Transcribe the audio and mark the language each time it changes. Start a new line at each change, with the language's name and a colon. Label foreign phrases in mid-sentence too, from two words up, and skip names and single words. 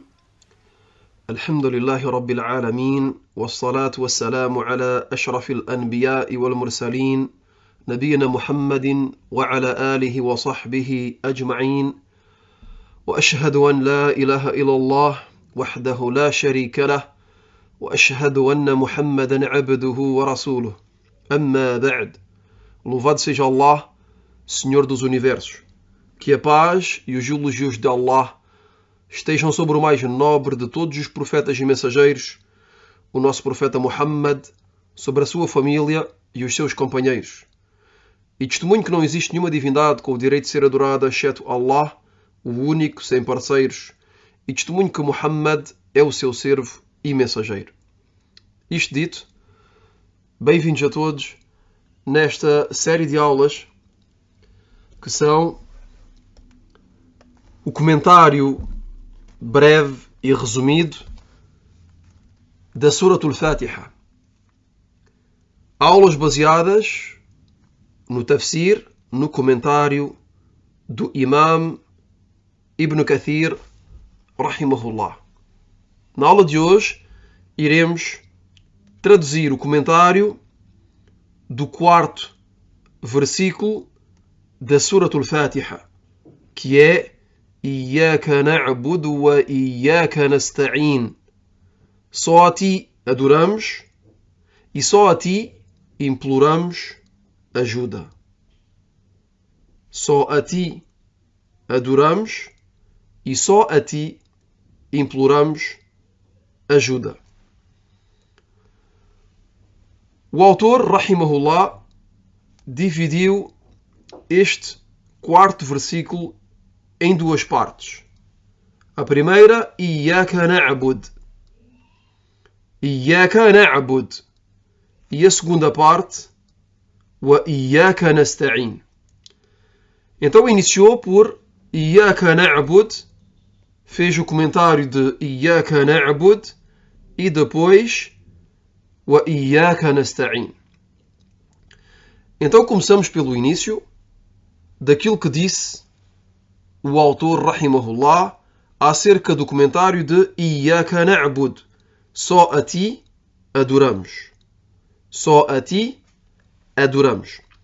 Arabic: الحمد لله رب العالمين، والصلاة والسلام على أشرف الأنبياء والمرسلين نبينا محمد وعلى آله وصحبه أجمعين، وأشهد أن لا إله إلا الله وحده لا شريك له، وأشهد أن محمدا عبده ورسوله. أما بعد.
Portuguese: Louvado seja Allah, Senhor dos Universos. Que a paz e os elogios de Allah estejam sobre o mais nobre de todos os profetas e mensageiros, o nosso profeta Muhammad, sobre a sua família e os seus companheiros. E testemunho que não existe nenhuma divindade com o direito de ser adorada exceto Allah, o único, sem parceiros. E testemunho que Muhammad é o seu servo e mensageiro. Isto dito, bem-vindos a todos nesta série de aulas que são o comentário breve e resumido da Surat al-Fatiha. Aulas baseadas no tafsir, no comentário do Imam Ibn Kathir, rahimahullah. Na aula de hoje iremos traduzir o comentário do quarto versículo da Surat al-Fatiha, que é
Arabic: إياك نعبد وإياك نستعين.
Portuguese: Só a ti adoramos e só a ti imploramos ajuda. Só a ti adoramos e só a ti imploramos ajuda. O autor, rahimahullah, dividiu este quarto versículo em duas partes. A primeira,
Arabic: إياك نعبد. إياك نعبد.
Portuguese: E a segunda parte,
Arabic: وإياك نستعين.
Portuguese: Então iniciou por
Arabic: إياك نعبد,
Portuguese: fez o comentário de
Arabic: إياك نعبد
Portuguese: e depois
Arabic: وإياك نستعين.
Portuguese: Então começamos pelo início daquilo que disse o autor, rahimahullah, acerca do comentário de
Arabic: إياك نعبد.
Portuguese: Só a ti adoramos. Só a ti adoramos.